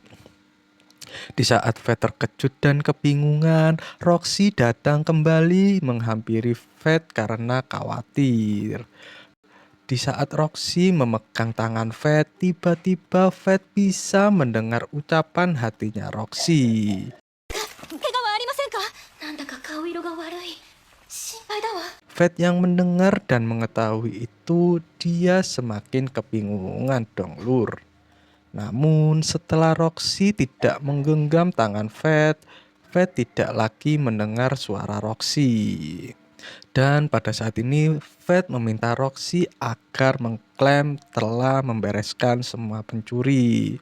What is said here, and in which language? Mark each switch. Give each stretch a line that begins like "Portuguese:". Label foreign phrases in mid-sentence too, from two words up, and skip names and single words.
Indonesian: Di saat Fed terkejut dan kebingungan, Roxy datang kembali menghampiri Fed karena khawatir. Di saat Roxy memegang tangan Fat, tiba-tiba Fat bisa mendengar ucapan hatinya Roxy.
Japanese: 怪我はありませんか？なんだか顔色が悪い。心配だわ。
Indonesian: Fat yang mendengar dan mengetahui itu, dia semakin kebingungan dong lur. Namun setelah Roxy tidak menggenggam tangan Fat, Fat tidak lagi mendengar suara Roxy. Dan pada saat ini Fat meminta Roxy agar mengklaim telah membereskan semua pencuri.